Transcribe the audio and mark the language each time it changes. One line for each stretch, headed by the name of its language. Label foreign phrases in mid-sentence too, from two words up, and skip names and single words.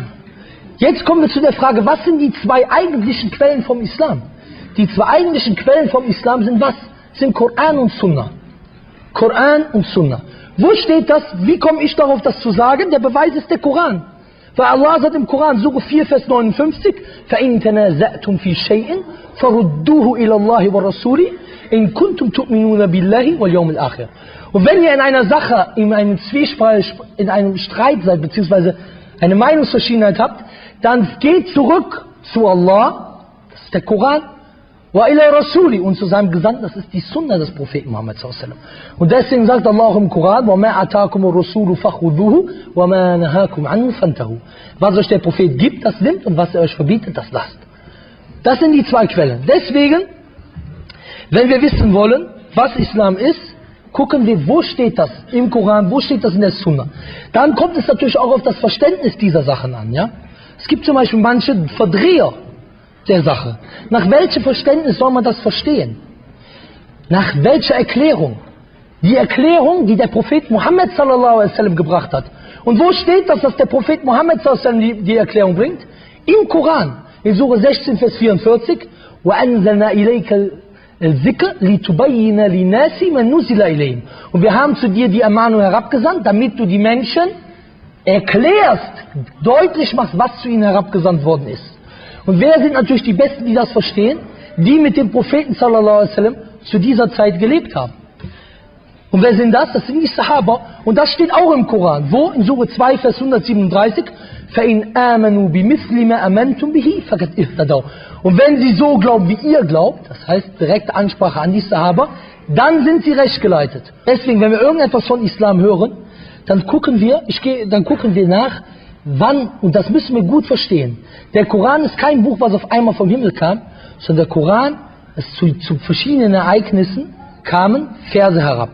German: Jetzt kommen wir zu der Frage, was sind die zwei eigentlichen Quellen vom Islam? Die zwei eigentlichen Quellen vom Islam sind was? Sind Koran und Sunna. Koran und Sunna. Wo steht das? Wie komme ich darauf, das zu sagen? Der Beweis ist der Koran. Weil Allah sagt im Koran, Surah 4, Vers 59,
Arabic: فَإِن تَنَازَعْتُمْ فِي شَيْءٍ فَرُدُّوهُ إِلَى اللَّهِ وَالرَّسُولِ إِن كُنتُمْ تُؤْمِنُونَ بِاللَّهِ وَالْيَوْمِ الْآخِرِ.
German: Und wenn ihr in einer Sache, in einem Zwiespalt, in einem Streit seid, beziehungsweise eine Meinungsverschiedenheit habt, dann geht zurück zu Allah, das ist der Koran,
Arabic: وإلى الرسول,
German: und zu seinem Gesandten, das ist die Sunna des Propheten Muhammad
Arabic: صلى الله عليه وسلم.
German: Und deswegen sagt Allah auch im Koran,
Arabic: وما آتاكم الرسول فخذوه وما نهاكم عنه فانتهوا.
German: Was euch der Prophet gibt, das nimmt, und was er euch verbietet, das lasst. Das sind die zwei Quellen. Deswegen, wenn wir wissen wollen, was Islam ist, gucken wir, wo steht das im Koran, wo steht das in der Sunna. Dann kommt es natürlich auch auf das Verständnis dieser Sachen an. Ja? Es gibt zum Beispiel manche Verdreher der Sache. Nach welchem Verständnis soll man das verstehen? Nach welcher Erklärung? Die Erklärung, die der Prophet Muhammad
Arabic: صلى الله عليه وسلم
German: gebracht hat. Und wo steht das, dass der Prophet Muhammad
Arabic: صلى الله عليه وسلم
German: die Erklärung bringt? Im Koran, in Surah 16, Vers 44,
Arabic: وَأَنزَلْنَا إِلَيْكَ الذكر لتبين للناس ما نزل إليهم.
German: Und wir haben zu dir die Ermahnung herabgesandt, damit du die Menschen erklärst, deutlich machst, was zu ihnen herabgesandt worden ist. Und wer sind natürlich die Besten, die das verstehen? Die mit dem Propheten
Arabic: صلى الله عليه وسلم
German: zu dieser Zeit gelebt haben. Und wer sind das? Das sind die Sahaba. Und das steht auch im Koran. Wo? In Surah 2, Vers 137.
Arabic: فَإِنْ آمَنُوا بِمِثْلِ مَا أَمَنْتُمْ بِهِ فَقَدْ اهْتَدَوْا.
German: Und wenn sie so glauben, wie ihr glaubt, das heißt direkte Ansprache an die Sahaba, dann sind sie rechtgeleitet. Deswegen, wenn wir irgendetwas von Islam hören, dann gucken wir nach, wann, und das müssen wir gut verstehen. Der Koran ist kein Buch, was auf einmal vom Himmel kam, sondern der Koran ist zu verschiedenen Ereignissen kamen Verse herab.